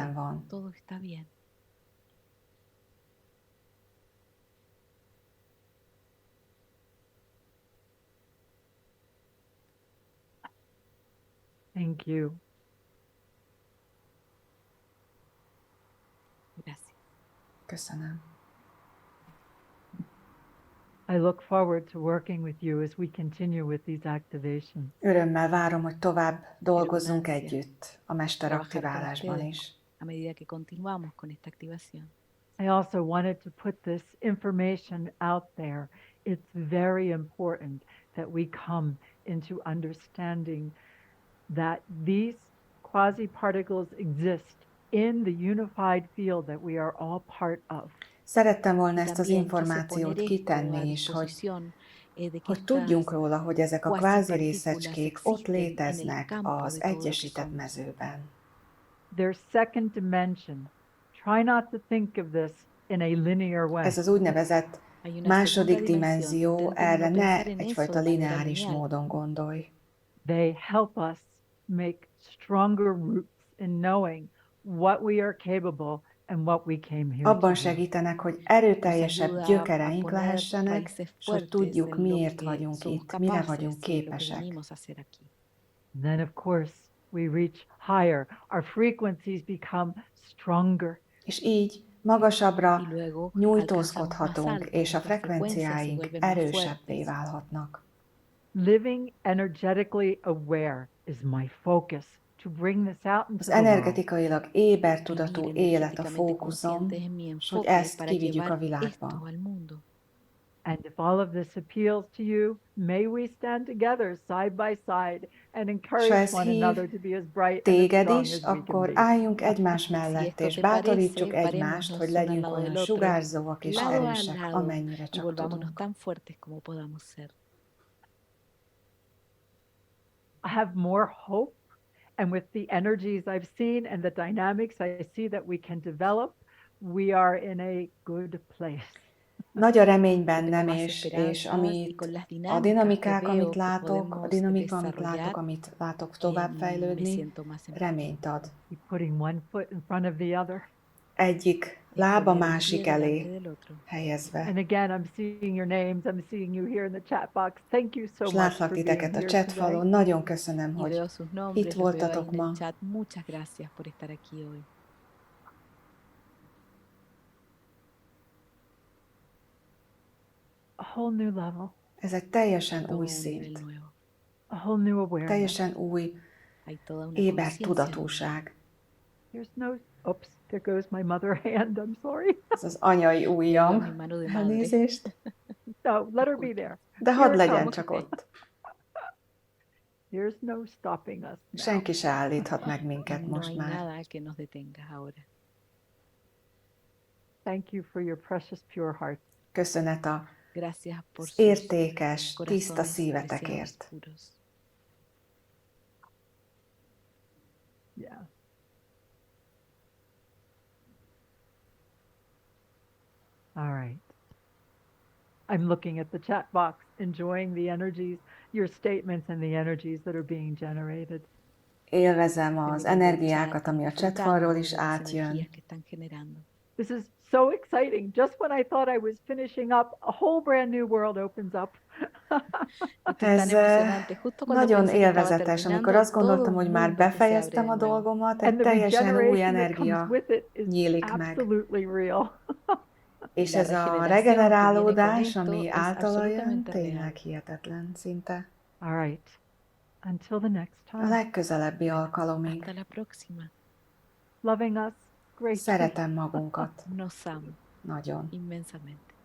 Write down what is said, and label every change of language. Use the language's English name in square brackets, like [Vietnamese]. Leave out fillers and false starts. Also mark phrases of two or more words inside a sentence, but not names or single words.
[Spanish] dice, [Hungarian] van. [Spanish] todo está bien. [English] Thank you. [Spanish] Gracias. [Hungarian] Köszönöm. [English] I look forward to working with you as we continue with these activations. [Hungarian] Örömmel várom, hogy tovább dolgozzunk [Spanish] Gracias. [Hungarian] együtt a mesteraktiválásban is. [Spanish] A medida que continuamos con esta activación. [English] I also wanted to put this information out there. It's very important that we come into understanding that these quasi-particles exist in the unified field that we are all part of. [Hungarian] Szerettem volna ezt az információt kitenni is, hogy tudjunk róla, hogy ezek a kvázi részecskék ott léteznek az egyesített mezőben. [English] Their second dimension. Try not to think of this in a linear way. [Hungarian] Ez az úgynevezett második dimenzió, erre ne egyfajta lineáris módon gondolj. [English] They help us make stronger roots in knowing what we are capable and what we came here [Hungarian] Abban [English] to do. [Hungarian] segítenek, hogy erőteljesebb gyökereink lehessenek, és hogy tudjuk, miért vagyunk itt, mire vagyunk képesek. [English] Then, of course, we reach higher. Our frequencies become stronger. [Hungarian] És így magasabbra nyújtózkodhatunk, és a frekvenciáink erősebbé válhatnak. [English] Living energetically aware is my focus to bring this out into [Hungarian] Az [English] the world. [Hungarian] energetikailag ébertudatú élet a fókuszom, és hogy ezt kivigyük a világba. [English] And if all of this appeals to you, may we stand together side by side and [Hungarian] És [English] encourage [Hungarian] ha ez [English] one [Hungarian] hív [English] another to be as bright and as [Hungarian] téged [English] strong [Hungarian] is, [English] as we can [Hungarian] akkor [English] be. [Hungarian] álljunk egymás mellett, és bátorítsuk egymást, hogy legyünk olyan sugárzóak és erősek, amennyire csak tudunk. [English] I have more hope, and with the energies I've seen and the dynamics I see that we can develop, we are in a good place. [Hungarian] Nagy a remény bennem, és a dinamikák, amit látok, amit látok továbbfejlődni, reményt ad. [English] You're putting one foot in front of the other. [Hungarian] Egyik lába másik elé helyezve. [English] And again, I'm seeing your names. I'm seeing you here in the chat box. Thank you so [Hungarian] És [English] much [Hungarian] látlak [English] for being [Hungarian] titeket a [English] here [Hungarian] chat [English] today. [Hungarian] falon. Nagyon köszönöm, hogy itt voltatok ma. [English] A whole new level, [Hungarian] Ez egy teljesen új szint, [English] a whole new awareness. [Hungarian] teljesen új ébert tudatúság. [English] There's no, oops, there goes my mother hand. I'm sorry. [Hungarian] Ez az anyai ujjam. Elnézést. [English] No, let her be there. [Hungarian] De hadd legyen csak ott. [English] There's no stopping us now. [Hungarian] Senki se állíthat meg minket most már. [English] Thank you for your precious pure hearts. [Hungarian] Köszönet az értékes, tiszta szívetekért. [English] Yeah. All right. I'm looking at the chat box, enjoying the energies, your statements and the energies that are being generated. Élvezem az energiákat, ami a chatfalról is átjön. This is so exciting. Just when I thought I was finishing up, a whole brand new world opens up. [Hungarian] Ez nagyon élvezetes, amikor azt gondoltam, hogy már befejeztem a dolgomat, egy [English] And the [Hungarian] teljesen új [English] regeneration that comes [Hungarian] energia [English] with it is [Hungarian] nyílik meg. [English] absolutely real. [Hungarian] És ez a regenerálódás, ami általa jön, tényleg hihetetlen szinte. [English] All right. Until the next [Hungarian] A [English] time. [Hungarian] legközelebbi alkalomig. [English] Loving us greatly. [Hungarian] Szeretem magunkat. [Spanish] Nos amo [Hungarian] Nagyon. [Spanish] inmensamente.